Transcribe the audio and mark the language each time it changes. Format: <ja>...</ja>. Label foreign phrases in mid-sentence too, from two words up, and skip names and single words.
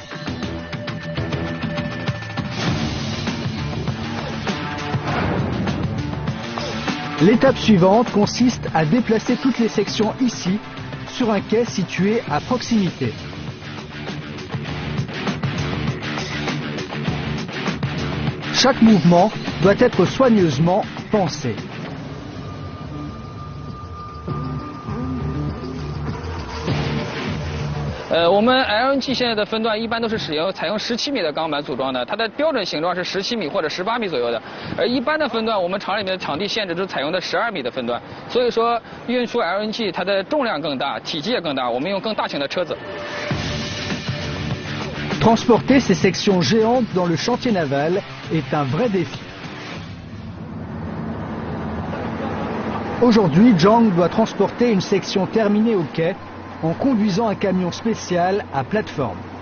<fr>L'étape suivante consiste à déplacer toutes les sections ici, sur un quai situé à proximité. Chaque mouvement doit être soigneusement pensé.</fr> <zh>我们 LNG 现在的分段一般都是采用17米的钢板组装的，它的标准形状是17米或者18米左右的，而一般的分段我们厂里面的场地限制都采用的12米的分段，所以说运输 LNG 它的重量更大，体积也更大，我们用更大型的车子。</zh> <fr>Transporter ces sections géantes dans le chantier naval est un vrai défi. Aujourd'hui, Zhang doit transporter une section terminée au quai en conduisant un camion spécial à plateforme.</fr>